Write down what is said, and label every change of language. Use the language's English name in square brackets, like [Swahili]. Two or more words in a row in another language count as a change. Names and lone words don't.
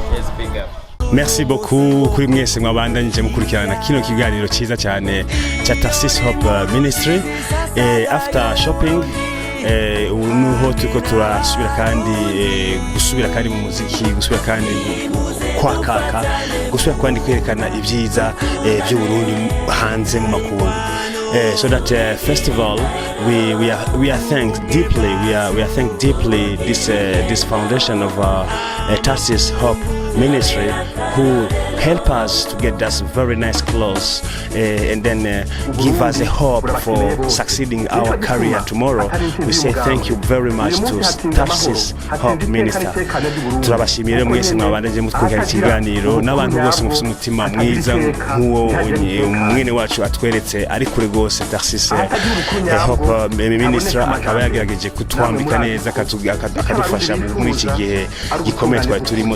[French] Merci beaucoup [Rundi] kuri mwese mwabandanyije mukurikirana kino kiganiro cyiza cyane cya Tarsis Hope Ministry. [English] After shopping [Rundi] nuho tuko turasubira kandi gusubira kandi mu muziki, gusubira kandi kwakaka, gusubira kandi kwerekana ibyiza by'u Burundi hanze mu makungu. [English] So that first of all we are thanked deeply this foundation of Tarsis Hope Ministry who help us to get us very nice clothes and then give us a hope for succeeding our career tomorrow. We say thank you very much to Tarsis Hope Minister. [Rundi] Turabashimira mwese mwabandanye mutwikana ikiganiro n'abantu bose mufite umutima mwiza nk'uwo mwene wacu atweretse ari kure gose. Tarsis Hope Minister akaba yagerageje kutwambika neza akadufasha muri iki gihe gikomeye twari turimo.